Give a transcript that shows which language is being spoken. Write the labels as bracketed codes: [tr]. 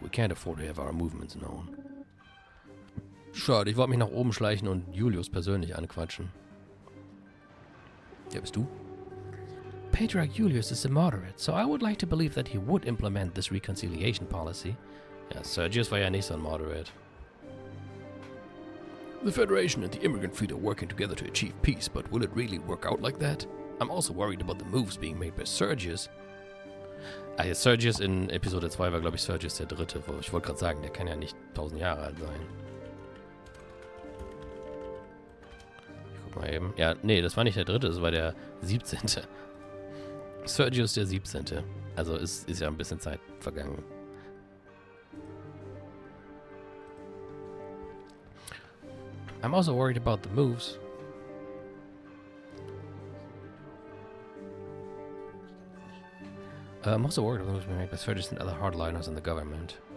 [en] We can't afford to have our movements known. [de] Schade, ich wollte mich nach oben schleichen und Julius persönlich anquatschen. Wer bist du? [en] Patriarch Julius is a moderate, so I would like to believe that he would implement this reconciliation policy. [de] Ja, Sergius war ja nicht so ein Moderate. [en] The Federation and the immigrant fleet are working together to achieve peace, but will it really work out like that? I'm also worried about the moves being made by Sergius. [de] Ah, jetzt Sergius in Episode 2 war, glaube ich, Sergius der Dritte. Ich wollte gerade sagen, der kann ja nicht 1000 Jahre alt sein. Ich guck mal eben. Ja, nee, das war nicht der Dritte, das war der 17. Sergius der 17. Also ist ja ein bisschen Zeit vergangen. [en] I'm also worried about the moves. I'm also worried about the moves being made by Sergius and other hardliners in the government.